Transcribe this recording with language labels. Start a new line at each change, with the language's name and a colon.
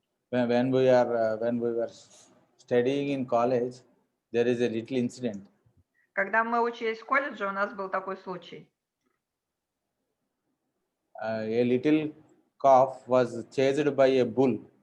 English: When we were studying in college, there is a little incident.
Russian: Когда мы учились в колледже, у нас был такой случай.
English: A little calf was chased by a bull.